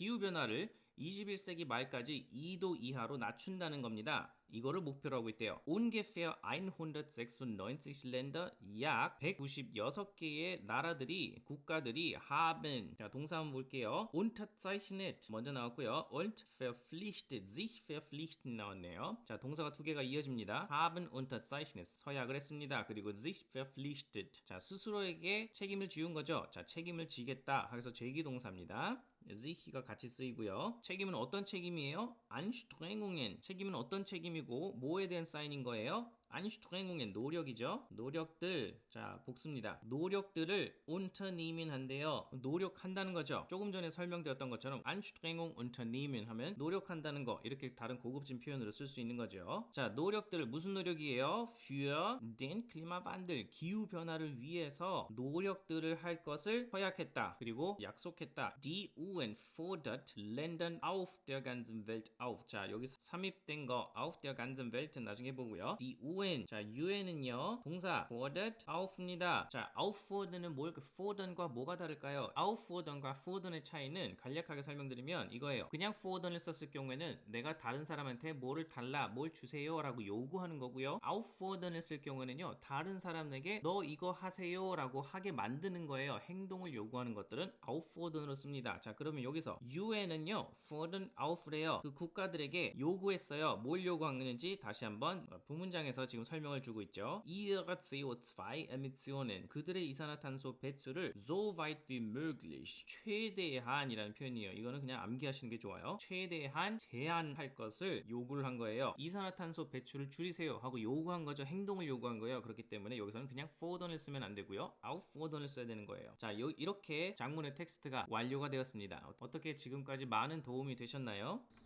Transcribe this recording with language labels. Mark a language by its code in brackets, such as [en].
[ko] 기후변화를 21세기 말까지 2도 이하로 낮춘다는 겁니다. 이거를 목표로 하고 있대요. ungefähr 196 Länder, 약 196개의 국가들이 haben, 자, 동사 한번 볼게요. unterzeichnet 먼저 나왔고요. [de] und verpflichtet, sich verpflichten 나왔네요. [ko] 자, 동사가 두 개가 이어집니다. haben unterzeichnet, 서약을 했습니다. 그리고 sich verpflichtet, 자, 스스로에게 책임을 지운 거죠. 자, 책임을 지겠다. 그래서 죄기동사입니다. sich가 같이 쓰이고요. 책임은 어떤 책임이에요? [de] Anstrengungen. [ko] 책임은 어떤 책임이고 뭐에 대한 사인인 거예요? Anstrengungen 노력이죠. 노력들, 자, 복습니다. 노력들을 unternehmen 한대요. 노력한다는 거죠. 조금 전에 설명되었던 것처럼 Anstrengung unternehmen 하면 노력한다는 거, 이렇게 다른 고급진 표현으로 쓸 수 있는 거죠. 자, 노력들 무슨 노력이에요? für den Klimawandel 기후 변화를 위해서 노력들을 할 것을 허약했다. 그리고 약속했다. [de] Die UN fordert Ländern auf der ganzen Welt auf. [ko] 자, 여기서 삽입된 거 auf der ganzen Welt 은 나중에 보고요. Die UN, 자, UN은요 동사 fordert auf입니다. 자, auffordern은 forder과 뭐가 다를까요? auffordern과 forder의 차이는 간략하게 설명드리면 이거예요. 그냥 forder를 썼을 경우에는 내가 다른 사람한테 뭐를 달라, 뭘 주세요 라고 요구하는 거고요. auffordern을 쓸 경우에는요 다른 사람에게 너 이거 하세요 라고 하게 만드는 거예요. 행동을 요구하는 것들은 auffordern으로 씁니다. 자, 그러면 여기서 UN은요 fordern auf래요. 그 국가들에게 요구했어요. 뭘 요구하는지 다시 한번 부문장에서 지금 설명을 주고 있죠. ihre CO2 Emissionen 그들의 이산화탄소 배출을 so weit wie möglich 최대한이라는 표현이에요. 이거는 그냥 암기하시는 게 좋아요. 최대한 제한할 것을 요구를 한 거예요. 이산화탄소 배출을 줄이세요 하고 요구한 거죠. 행동을 요구한 거예요. 그렇기 때문에 여기서는 그냥 fordern을 쓰면 안 되고요. auffordern을 써야 되는 거예요. 자, 이렇게 장문의 텍스트가 완료가 되었습니다. 어떻게 지금까지 많은 도움이 되셨나요?